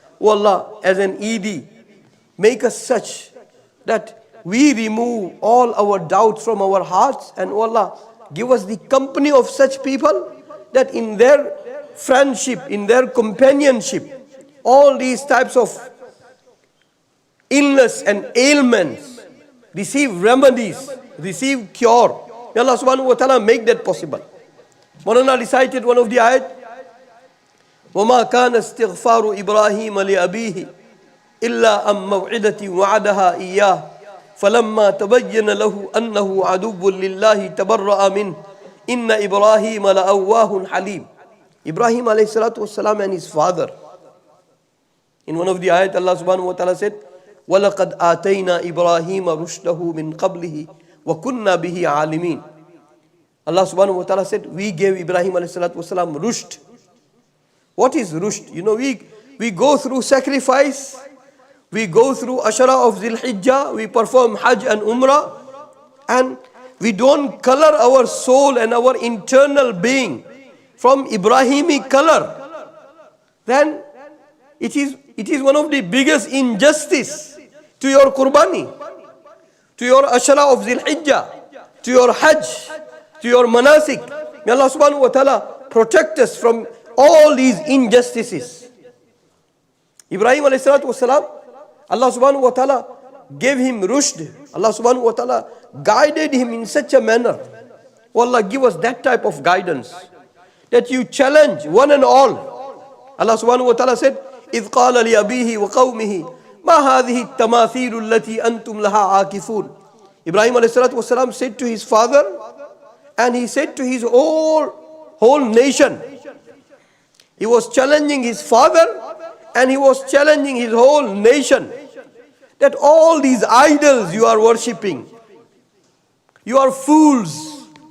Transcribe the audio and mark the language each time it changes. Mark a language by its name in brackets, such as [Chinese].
[English] Oh Allah, as an ED, make us such that we remove all our doubts from our hearts, and oh Allah, give us the company of such people that in their friendship, in their companionship, all these types of illness and ailments receive remedies, receive cure. May Allah subhanahu wa ta'ala make that possible. Maulana recited one of the ayat, [Arabic] وَمَا كَانَ اسْتِغْفَارُ إِبْرَاهِيمَ لِأَبِيهِ إِلَّا أَمْ مَوْعِدَةٍ وَعَدَهَا إِيَّاهُ فَلَمَّا تَبَيَّنَ لَهُ أَنَّهُ عَدُوٌّ لِلَّهِ تَبَرَّأَ مِنْهُ إِنَّ إِبْرَاهِيمَ لَأَوَّاهٌ حَلِيمٌ. [English] Ibrahim alayhi salatu wasalam and his father, In one of the ayat, Allah subhanahu wa ta'ala said, [Arabic] وَلَقَدْ آتَيْنَا إِبْرَاهِيمَ رُشْدَهُ مِنْ قَبْلِهِ وَكُنَّا بِهِ عَالِمِينَ. [English] Allah subhanahu wa ta'ala said, we gave Ibrahim alayhi salatu wasalam rushd. What is rushd? You know, we go through sacrifice, we go through Ashara of Zil Hijjah, we perform Hajj and Umrah, and we don't color our soul and our internal being from Ibrahimic color. Then it is one of the biggest injustice to your Qurbani, to your Ashara of Zil Hijjah, to your Hajj, to your Manasik. May Allah subhanahu wa ta'ala protect us from all these injustices. Ibrahim alayhi salatu wasalam, Allah subhanahu wa ta'ala gave him rushd. Allah subhanahu wa ta'ala guided him in such a manner. Oh Allah, give us that type of guidance, that you challenge one and all. Allah subhanahu wa ta'ala said, [Arabic] إِذْ قَالَ لِأَبِيهِ وَقَوْمِهِ مَا هَذِهِ التَّمَاثِيلُ الَّتِي أَنْتُمْ لَهَا عَاكِفُونَ. [English] Ibrahim alayhi salatu wasalam said to his father, and he said to his whole nation. He was challenging his father, and he was challenging his whole nation, that all these idols you are worshipping, you are fools.